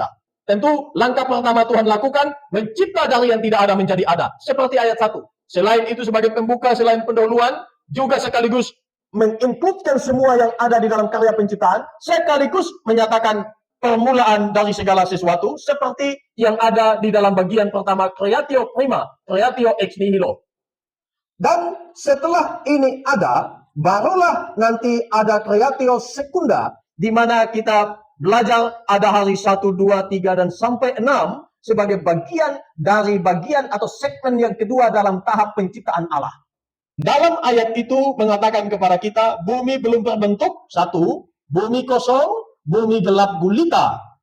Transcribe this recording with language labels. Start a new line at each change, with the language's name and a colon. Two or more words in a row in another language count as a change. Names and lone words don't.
Indonesian: Tentu langkah pertama Tuhan lakukan, mencipta dari yang tidak ada menjadi ada. Seperti ayat 1. Selain itu sebagai pembuka, selain pendahuluan, juga sekaligus menginputkan semua yang ada di dalam karya penciptaan, sekaligus menyatakan permulaan dari segala sesuatu, seperti yang ada di dalam bagian pertama,
Latin: creatio prima, creatio ex nihilo.
Indonesian: Dan setelah ini ada, barulah nanti ada
Latin: creatio secunda,
Indonesian: di mana kita belajar ada hari 1, 2, 3, dan sampai 6 sebagai bagian dari bagian atau segmen yang kedua dalam tahap penciptaan Allah. Dalam ayat itu mengatakan kepada kita, bumi belum terbentuk, 1, bumi kosong, bumi gelap gulita.